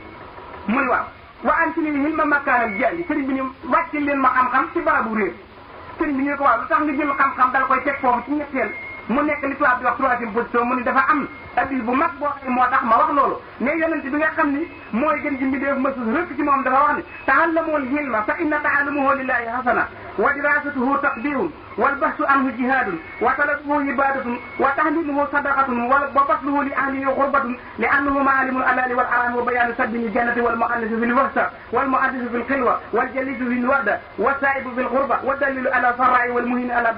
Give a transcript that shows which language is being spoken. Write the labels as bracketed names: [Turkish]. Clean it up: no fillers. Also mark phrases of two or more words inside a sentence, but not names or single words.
[Wolof] muy waaw wa am ci ni [Arabic] العلم مكان الجهل [Wolof] sëriñ bi ni wàcceel leen ma xam-xam ci barabu réer sëriñ bi ñu ko waaw lu tax nga jël xam-xam dal koy teg foofu ci ñetteel mu nekk li tubaab di wax [French] troisième position [Wolof] mu ni dafa am addis bu mag boo xam moo tax ma wax loolu mais yonent bi nga xam ni mooy gën ji mbindeef mësus rëkk ci moom dafa wax ni [Arabic] تعلموا العلم فإن تعلمه لله حسنة ودراسته تقدير والبحث عنه جهاد وطلبه عبادة وتعليمه صدقة وبذله لأهله قربة ل لأنه معالم الحلال والحرام وبيان سبل الجنة والمؤنس في الوحشة والمحدث في الخلوة والجليس في الوردة والصاحب في القربة والدليل على السراء والمعين على